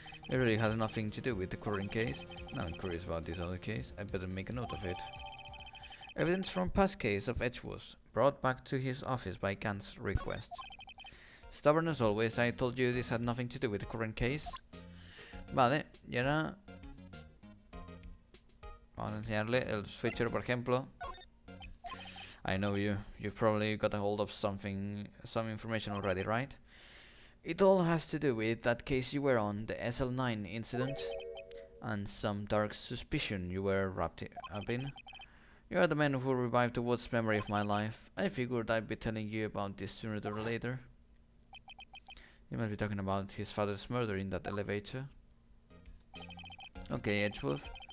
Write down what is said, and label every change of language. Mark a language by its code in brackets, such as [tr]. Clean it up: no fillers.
[en] It really has nothing to do with the current case. Now I'm curious about this other case. I better make a note of it. Evidence from past case of Edgeworth, brought back to his office by Gant's request. Stubborn as always, I told you this had nothing to do with the current case. [es] Vale, y ahora vamos a enseñarle el switcher, por ejemplo. [en] I know you've probably got a hold of some information already, right? It all has to do with that case you were on, the SL9 incident, and some dark suspicion you were wrapped up in. You are the man who revived the worst memory of my life. I figured I'd be telling you about this sooner or later. You must be talking about his father's murder in that elevator. Okay, Edgeworth.